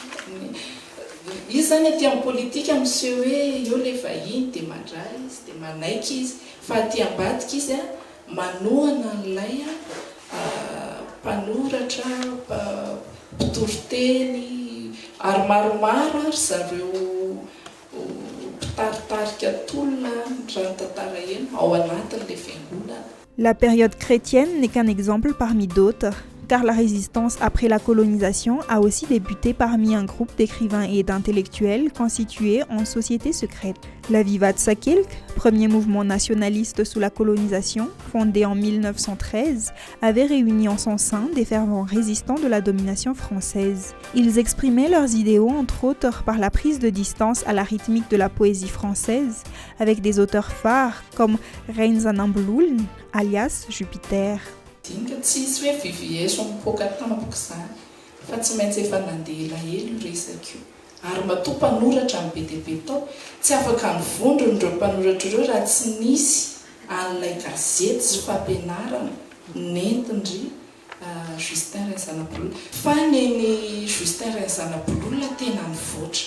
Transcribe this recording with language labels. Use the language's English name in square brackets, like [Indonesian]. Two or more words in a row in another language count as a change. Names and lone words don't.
[Malagasy] Izy zany aty amin'ny politika monsieur hoe eo le vahiny dia mandray izy dia manaiky izy fa aty ambadika izy manohana an'ilay mpanoratra mpitoroteny ary maromaro ary zareo mpitaritarika tolona rano-tantara eny ao anatin'ilay fiangonana. [French] La période chrétienne n'est qu'un exemple parmi d'autres, car la résistance après la colonisation a aussi débuté parmi un groupe d'écrivains et d'intellectuels constitués en société secrète. La Vivat Sakilk, premier mouvement nationaliste sous la colonisation, fondé en 1913, avait réuni en son sein des fervents résistants de la domination française. Ils exprimaient leurs idéaux entre autres par la prise de distance à la rythmique de la poésie française, avec des auteurs phares comme Reinzanamblouln, alias Jupiter. [Malagasy] Tsy izy hoe vivieso mipoaka tampoka izany fa tsy maintsy efa nandeha elaela resaka io ary matoa mpanoratra amin'ny be dia be tao tsy afaka nivondron'ireo mpanoratra ireo raha tsy nisy an'ilay gazety sy fampianarana nentindry Justin Renzanabolola fa neny Justin Renzanabolola tena nivoatra.